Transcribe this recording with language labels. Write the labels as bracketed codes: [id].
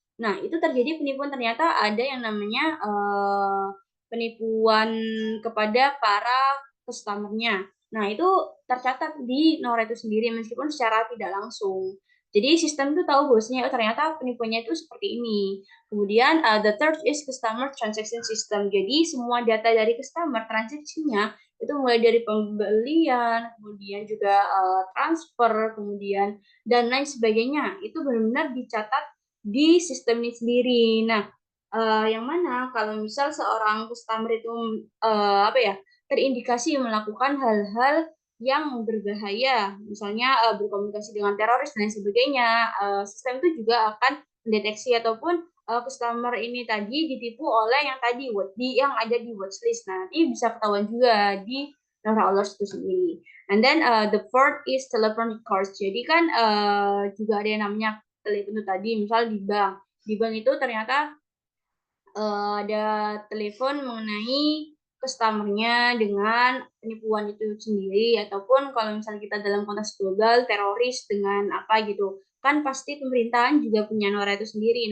[id] Nah, itu terjadi penipuan, ternyata ada yang namanya penipuan kepada para customer-nya. Nah, itu tercatat di Nora itu sendiri meskipun secara tidak langsung. Jadi sistem itu tahu bahwasanya ternyata penipuannya itu seperti ini. Kemudian [en] the third is customer transaction system. [id] Jadi semua data dari customer transaksinya itu mulai dari pembelian, kemudian juga transfer, kemudian dan lain sebagainya. Itu benar-benar dicatat di sistem ini sendiri. Nah, yang mana kalau misal seorang customer itu apa ya, terindikasi melakukan hal-hal yang berbahaya, misalnya berkomunikasi dengan teroris dan sebagainya, sistem itu juga akan mendeteksi ataupun customer ini tadi ditipu oleh yang tadi yang ada di watchlist. Nah, nanti bisa ketahuan juga di Nora Alerts itu sendiri. [en] And then the fourth is telephone calls. [id] Jadi kan juga ada yang namanya telepon itu tadi, misal di bank. Di bank itu ternyata ada telepon mengenai customer-nya dengan penipuan itu sendiri, ataupun kalau misalnya kita dalam konteks global, teroris dengan apa gitu, kan pasti pemerintahan juga punya Nora itu sendiri.